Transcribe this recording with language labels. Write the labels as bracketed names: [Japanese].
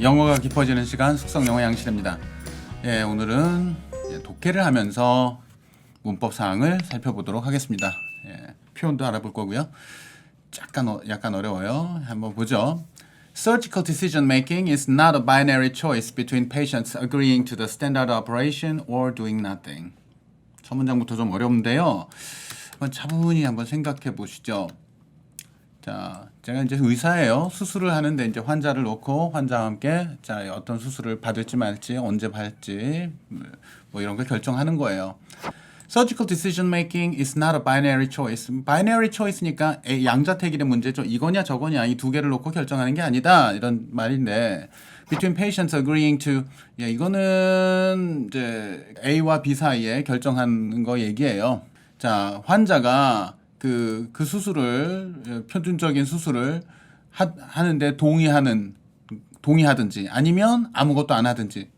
[Korean] 영어가 깊어지는 시간 숙성영어 양실입니다. 오늘은 독해를 하면서 문법 사항을 살펴보도록 하겠습니다. 표현도 알아볼 거고요. 약간 어려워요. 한번 보죠. [English] Surgical decision making is not a binary choice between patients agreeing to the standard operation or doing nothing. [Korean] 첫 문장부터 좀 어려운데요. 차분히 한번 생각해 보시죠. 자, 제가 이제 의사예요. 수술을 하는데 이제 환자를 놓고 환자와 함께 자, 어떤 수술을 받을지 말지, 언제 받을지 뭐 이런 걸 결정하는 거예요. [English] Surgical decision making is not a binary choice. [Korean] binary choice니까 양자택일의 문제죠. 이거냐 저거냐 이 두 개를 놓고 결정하는 게 아니다. 이런 말인데 [English] between patients agreeing to [Korean] 이거는 이제 A와 B 사이에 결정하는 거 얘기예요. 자, 환자가 그 수술을 표준적인 수술을 하는데 동의하든지 아니면 아무것도 안 하든지.